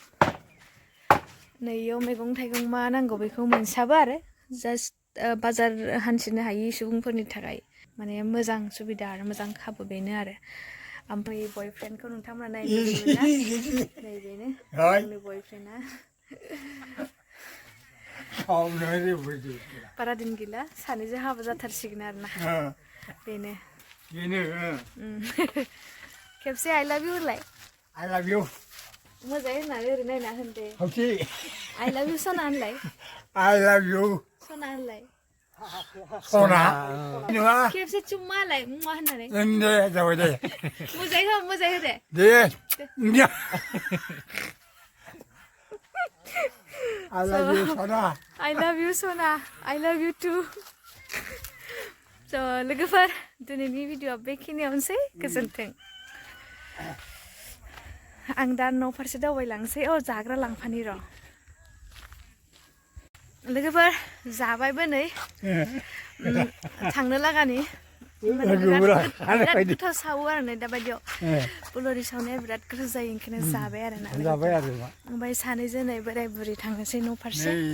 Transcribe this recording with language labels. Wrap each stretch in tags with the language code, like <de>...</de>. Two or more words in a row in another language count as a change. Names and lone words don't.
<brx>नै इयाव मैगं थाइगं मा नांगौ बेखौ मोनसाबो आरो जास्ट बाजार हान्थिनो हायि सुबुंफोरनि थाखाय माने मोजां सुबिदा आरो मोजां खाबु बेनो आरो ओमफ्राय बयफ्रेन्डखौ नोंथांमोना नायनो लुबैयोना नै बेनो आंनि बयफ्रेन्डआ बारा दिन गैला सानैजों हाबा जाथारसिगोन आरोना बेनो खेबसे</brx> <en>I love you</en> <brx>होनलाय</brx> <en>I love you.</en> <brx>मोजाङै होननानै ओरै नायना होनदे</brx> <en>I love you</en> <brx>सना होनलाय</brx> <en>I love you.</en> <brx>सना होनलाय सना खेबसे चुम्मा होनलाय मुवा होननानै दे जाबाय दे मोजाङै हो दे</brx> <en>I love you सना I love you</en> <brx>सना</brx> <en>I love you too</en> <brx>स' लोगोफोर दिनैनि भिडिअ'आ बेखिनियावनोसै गोजोन्थों आं दा न' फारसे दावबायलांसै जाग्रा लांफानि र' लोगोफोर जाबायबो नै थांनो लागानि बिराद गोथाव सावो आरो नै दाबायदियाव पुलरि सावनाया बिराद गोथाव जायो ओंखायनो जाबाय आरो ना ओमफ्राय सानैजों नै बोराय बुरि थांनोसै न' फारसे</brx>